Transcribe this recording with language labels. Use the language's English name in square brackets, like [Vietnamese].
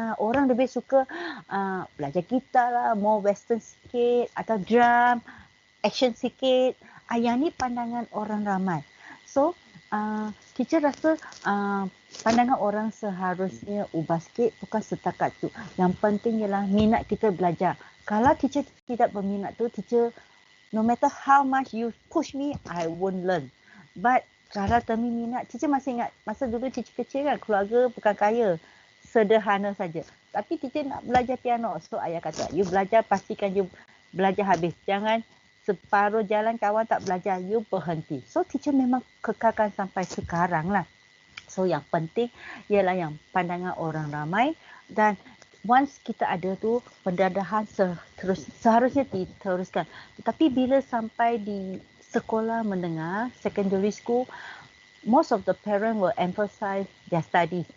[Malay] Orang lebih suka belajar gitar lah, [English] more western [Malay] sikit atau drum, action sikit. Yang ni pandangan orang ramai. So teacher rasa pandangan orang seharusnya ubah sikit, bukan setakat tu. Yang penting ialah minat kita belajar. Kalau teacher tidak berminat tu, teacher [English] no matter how much you push me, I won't learn. [Malay] But kalau Temi minat, teacher masih ingat masa dulu teacher kecil kan, keluarga bukan kaya, sederhana saja. Tapi teacher nak belajar piano. So ayah kata, you belajar pastikan you belajar habis. Jangan separuh jalan kawan tak belajar, you berhenti. So teacher memang kekalkan sampai sekarang lah. So yang penting ialah yang pandangan orang ramai, dan once kita ada tu, pendedahan seharusnya diteruskan. Tetapi bila sampai di sekolah menengah, [English] secondary school, most of the parents will emphasize their studies.